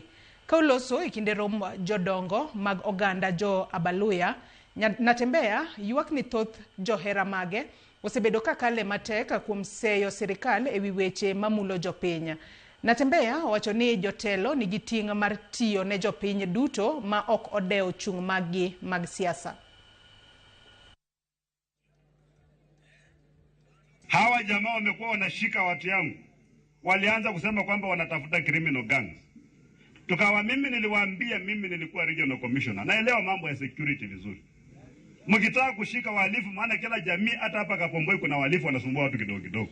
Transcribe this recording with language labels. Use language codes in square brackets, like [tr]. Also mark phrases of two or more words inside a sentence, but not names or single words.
[luo] Ka uloso e kinde rom jodongo mag oganda jo Abaluya, Natembeya ywak ni thoth johera mage osebedo ka kale matek kuom seyo sirikal e wi weche mamulo jopiny. Natembeya wacho ni jotelo nigi ting' mar tiyo ne jopiny duto ma ok odewo chung' maggi mag siasa. [sw] Hawa jamaa wamekuwa wanashika watu yangu. Walianza kusema kwamba wanatafuta [en] criminal gangs. [sw] Tukawa mimi niliwaambia mimi nilikuwa [en] regional commissioner. [sw] Naelewa mambo ya security vizuri. Mkitaka kushika wahalifu, maana kila jamii hata hapa Kapomboi kuna wahalifu wanasumbua watu kidogo kidogo.